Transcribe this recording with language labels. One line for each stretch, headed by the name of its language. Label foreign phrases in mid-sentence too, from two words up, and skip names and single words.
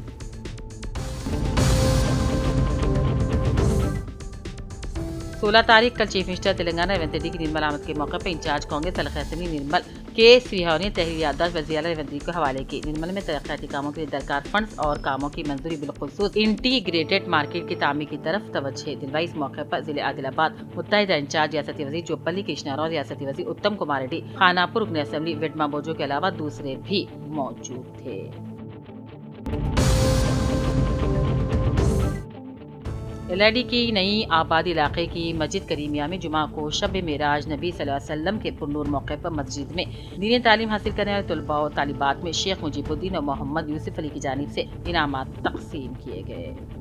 Urdu: 16 تاریخ کل چیف منسٹر تلنگانہ ریونت ریڈی کی نرمل آمد کے موقع پر انچارج کانگریس حلقہ اسمبلی نرمل کے سریہا نے تحریر یادداشت وزیر اعلیٰ ریونت ریڈی کو حوالے کی. نرمل میں ترقیاتی کاموں کے لیے درکار فنڈز اور کاموں کی منظوری بالخصوص انٹیگریٹڈ مارکیٹ کی تعمیر کی طرف توجہ دلوائی. اس موقع پر ضلع عادل آباد متحدہ انچارج ریاستی وزیر جوپلی کرشنا راؤ, ریاستی وزیر اتم کمار ریڈی, خانہ پور رکن اسمبلی وڈما بوجو کے علاوہ دوسرے بھی موجود تھے. LRD کی نئی آباد علاقے کی مسجد کریمیہ میں جمعہ کو شب معراج نبی صلی اللہ علیہ وسلم کے پرنور موقع پر مسجد میں دینی تعلیم حاصل کرنے والے طلباء و طالبات میں شیخ مجیب الدین اور محمد یوسف علی کی جانب سے انعامات تقسیم کیے گئے.